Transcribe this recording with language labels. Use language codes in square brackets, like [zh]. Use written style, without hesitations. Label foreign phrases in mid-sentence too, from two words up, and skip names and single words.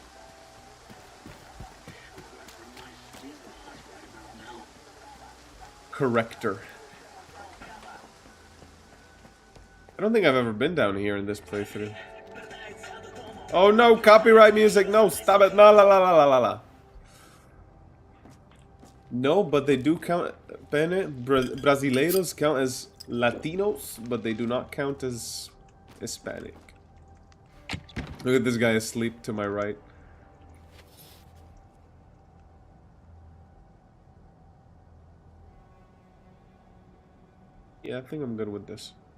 [en] corrector. I don't think I've ever been down here in this playthrough. Oh no, copyright music, no, stop it, no, la la la la la la. No, but they do count, Brasileiros count as Latinos, but they do not count as Hispanic. Look at this guy asleep to my right. Yeah, I think I'm good with this.